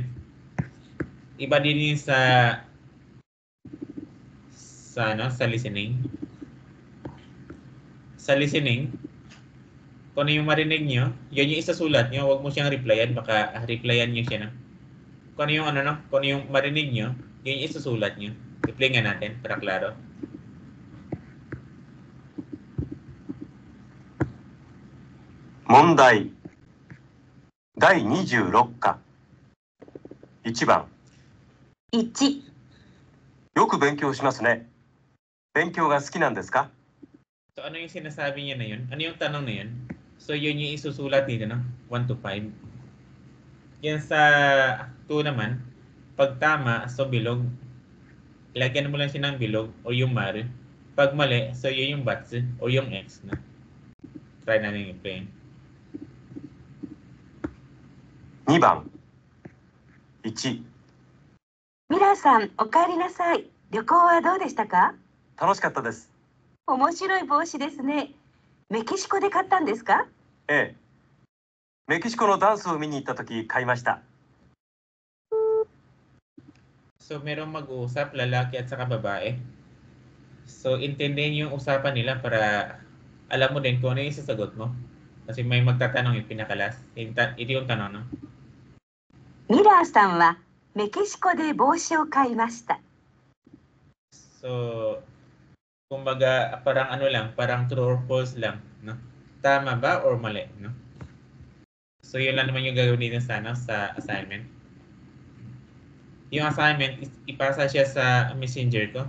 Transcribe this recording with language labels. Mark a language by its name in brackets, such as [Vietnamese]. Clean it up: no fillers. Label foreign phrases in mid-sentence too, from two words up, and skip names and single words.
[Filipino] Iba din yung sa listening. Sa listening, kung ano yung marinig nyo, yun yung isasulat nyo, huwag mo siyang replyan, baka replyan nyo siya. No? Kung ano yung, kung ano yung marinig nyo, yun yung isasulat nyo. Reply nga natin, para klaro. Mondai. [Japanese] 第26課。1番。 1、よく勉強しますね。勉強が好きなんですか？ [Filipino] So, ano yung sinasabi niya na yun? Ano yung tanong na yun? So, yun yung isusulat dito, no? [English] 1 to 5. [Filipino] Yan sa 2 naman, pag tama, so bilog. Ilagyan mo lang siya ng bilog o yung mar. Pag mali, so yun yung bats o yung X. No? Try natin i-play. [Japanese] 2 番。1。ミラーさん、お帰りなさい。旅行はどうでしたか？楽しかったです。面白い帽子ですね。メキシコで買ったんですか？ええ。メキシコのダンスを見に行った時買いました。 [Filipino] So, merong mag-uusap, lalaki at saka babae. So, intindihin yung usapan nila para alam mo din kung ano yung sasagot mo. Kasi may magtatanong yung pinakalas. Ito yung tanong, no? [Japanese] ミラーさんはメキシコで帽子を買いました。 [Filipino] So, kumbaga, parang ano lang, parang [English] true or false [Filipino] lang, no? Tama ba or mali, no? So, yun lang naman yung gagawin dito sa assignment. Yung assignment, ipasa siya sa messenger ko.